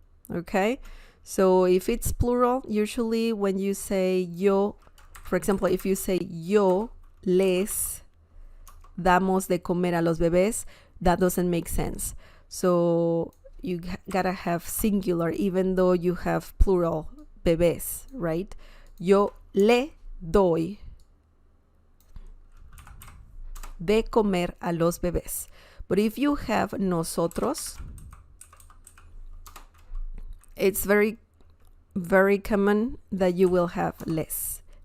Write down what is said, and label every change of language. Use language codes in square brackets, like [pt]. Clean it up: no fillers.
[en] Okay, so if it's plural, usually when you say yo, for example, if you say [es] yo les damos de comer a los bebés, [en] that doesn't make sense. So you gotta have singular even though you have plural bebés, right? [es] Yo le doy de comer a los bebés. [en] But if you have nosotros, it's very, very common that you will have les.